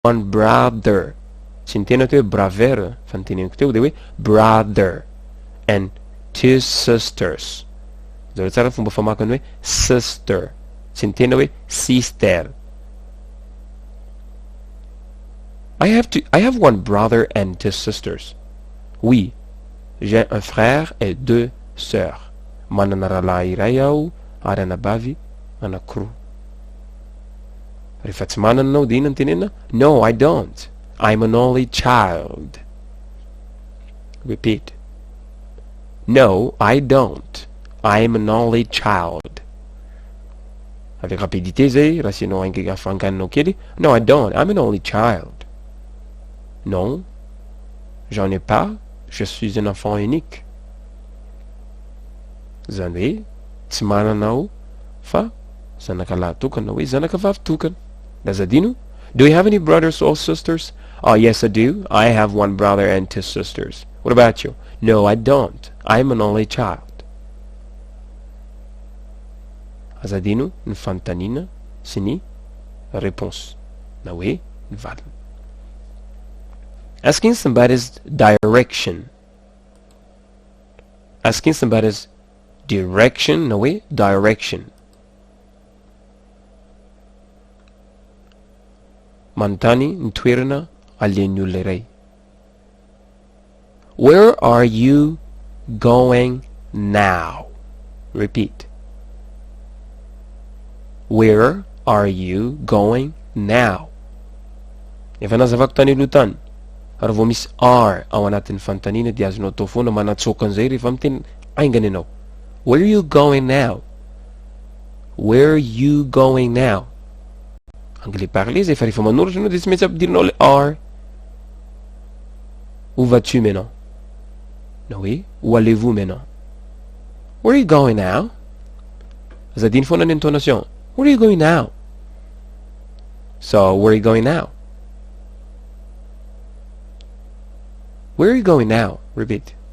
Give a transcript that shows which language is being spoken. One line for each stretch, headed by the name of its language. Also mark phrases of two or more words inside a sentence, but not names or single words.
English: one brother.
Malagasy: Tsy ny tena teo hoe braver fa ny teneniko teo de hoe
English: brother and 2 sisters.
Malagasy: Zao tsara fomba famakany hoe sister. Tsy ny tena hoe sister.
English: I have one brother and 2 sisters.
French: Oui, j'ai un frère et 2 sœurs.
Malagasy: Manana rahalahy iray aho ary anabavy anankiroa. Rehefa tsy manana anao de ina ny tenena?
English: No, I don't. I'm an only child. Repeat. No, I don't. I'm an only child.
French: Avec rapidité
Malagasy: zay, raha sianao afanganinao kely. No,
English: I don't. I'm an only child.
French: Non, j'en ai pas. Je suis un enfant unique.
Malagasy: Zany hoe tsy manana aho fa zanakalahy tokana hoe zanakavavy tokana. Lazadino?
English: Do you have any brothers or sisters? Oh, yes, I do. I have one brother and 2 sisters. What about you? No, I don't. I'm an only child.
Malagasy: Azadino ny fanontaniana sy ny réponse na hoe ny valiny.
English: Asking somebody's direction. Asking somebody's direction
Malagasy: na hoe
English: direction.
Malagasy: Manontany ny toerana alehan'ny olona iray.
English: Where are you going now? Repeat. Where are you going now?
Malagasy: Efa nazavako tany aloha tany. Ary vao misy are ao anatin'ny fanontaniana dia azonao atao foana manatsoaka an'izay rehefa miteny aingany ianao.
English: Where are you going now? Where are you going now?
French: Anglais parler
Malagasy: zay fa rehefa manoratra anao dia tsy maintsy ampidirinao le are.
French: Où vas-tu maintenant?
Malagasy: Na hoe
French: où allez-vous maintenant?
English: Where are you going now?
Malagasy: Azadiny foana ny intonation.
English: Where are you going now? So, where are you going now? Where are you going now? Repeat.